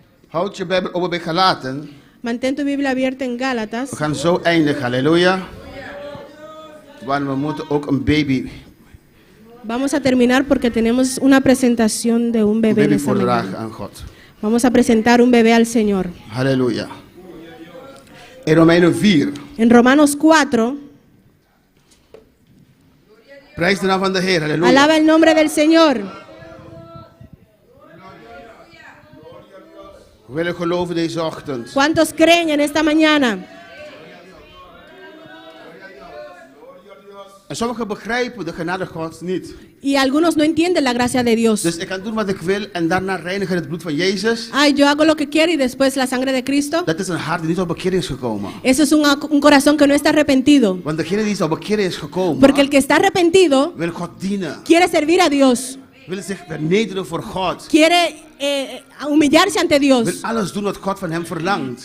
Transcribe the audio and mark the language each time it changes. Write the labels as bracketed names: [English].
[Dutch] houd je Bijbel open bij Galaten. [Spanish] mantén tu Biblia abierta en Gálatas. [Dutch] We gaan zo eindigen, halleluja. Want we moeten ook een baby [Spanish] Vamos a terminar porque tenemos una presentación de un bebé en esta [Dutch] voordragen [Spanish] mañana. [Dutch] aan God. [Spanish] Vamos a presentar un bebé al Señor. [Dutch] Halleluja. In Romeinen 4. [Spanish] En Romanos 4, [Dutch] Prijs de naam van de Heer, halleluja. [Spanish] alaba el nombre del Señor. [Dutch] We willen geloven deze ochtend. [Spanish] ¿Cuántos creen en esta mañana? [Dutch] En sommigen begrijpen de genade Gods niet. [Spanish] Y algunos no entienden la gracia de Dios. [Dutch] Dus ik kan doen wat ik wil en daarna reinigen het bloed van Jezus. [Spanish] Ay, yo hago lo que quiero y después la sangre de Cristo. [Dutch] Dat is een hart die niet op bekering is gekomen. [Spanish] Eso es un corazón que no está arrepentido. [Dutch] Want degene die op bekering is gekomen, [Spanish] Porque el que está arrepentido [Dutch] wil God dienen. [Spanish] quiere servir a Dios. [Dutch] Wil zich vernederen voor God. [Spanish] Quiere humillarse ante [Dutch] Wil [Spanish] Dios. [Dutch] alles doen wat God van hem verlangt.